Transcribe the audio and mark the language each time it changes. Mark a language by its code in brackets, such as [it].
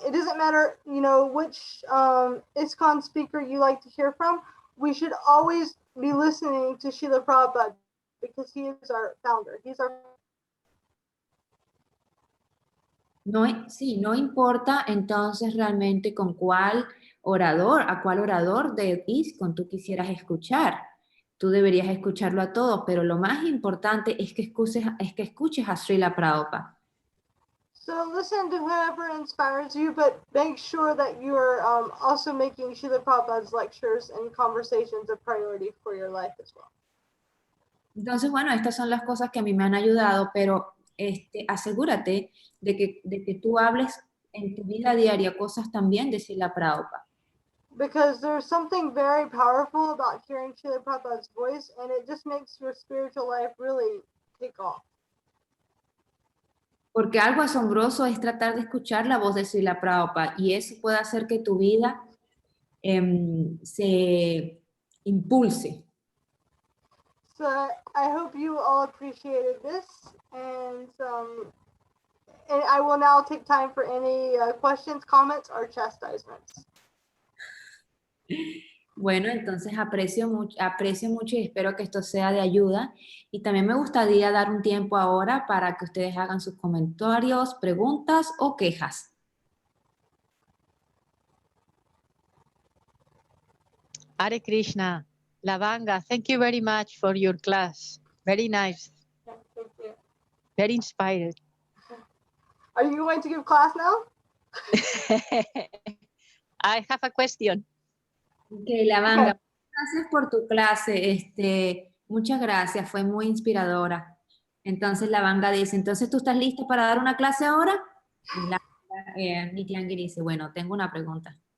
[en] It doesn't matter, which ISKCON speaker you like to hear from. We should always be listening to Srila Prabhupada because he is our founder. He's our... [es] Sí, no importa entonces realmente con cuál a cuál orador de ISKCON tú quisieras escuchar. Tú deberías escucharlo a todos, pero lo más importante es que escuches a Srila Prabhupada. [en] So listen to whoever inspires you, but make sure that you are also making Srila Prabhupada's lectures and conversations a priority for your life as well. [es] Entonces, bueno, estas son las cosas que a mí me han ayudado, pero asegúrate de que tú hables en tu vida diaria cosas también de Srila Prabhupada. [en] Because there's something very powerful about hearing Srila Prabhupada's voice, and it just makes your spiritual life really take off. [es] Porque algo asombroso es tratar de escuchar la voz de Srila Prabhupada y eso puede hacer que tu vida se impulse. [en] So I hope you all appreciated this, and I will now take time for any questions, comments, or chastisements. [es] Bueno, entonces aprecio mucho y espero que esto sea de ayuda. Y también me gustaría dar un tiempo ahora para que ustedes hagan sus comentarios, preguntas o quejas. Hare Krishna. [en] Lavanga, thank you very much for your class. Very nice. Yeah, thank you. Very inspired. Are you going to give class now? I have a question. [es] Ok, Lavanga, gracias por tu clase. Muchas gracias, fue muy inspiradora. Entonces Lavanga dice, ¿entonces tú estás lista para dar una clase ahora? Y Nityangi dice, bueno, tengo una pregunta.